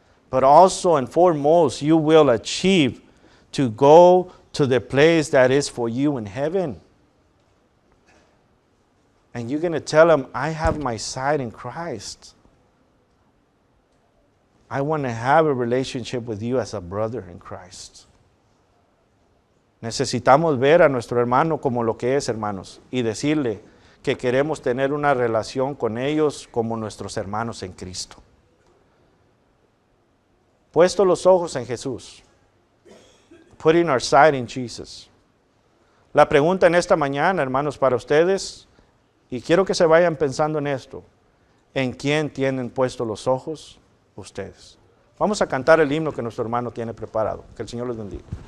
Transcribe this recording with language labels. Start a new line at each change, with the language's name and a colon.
English: But also and foremost, you will achieve to go to the place that is for you in heaven. And you're going to tell them, I have my sight in Christ. I want to have a relationship with you as a brother in Christ.
Spanish: Necesitamos ver a nuestro hermano como lo que es, hermanos, y decirle que queremos tener una relación con ellos como nuestros hermanos en Cristo. Puesto los ojos en Jesús.
English: Putting our sight in Jesus.
Spanish: La pregunta en esta mañana, hermanos, para ustedes, y quiero que se vayan pensando en esto, ¿en quién tienen puestos los ojos ustedes? Vamos a cantar el himno que nuestro hermano tiene preparado. Que el Señor los bendiga.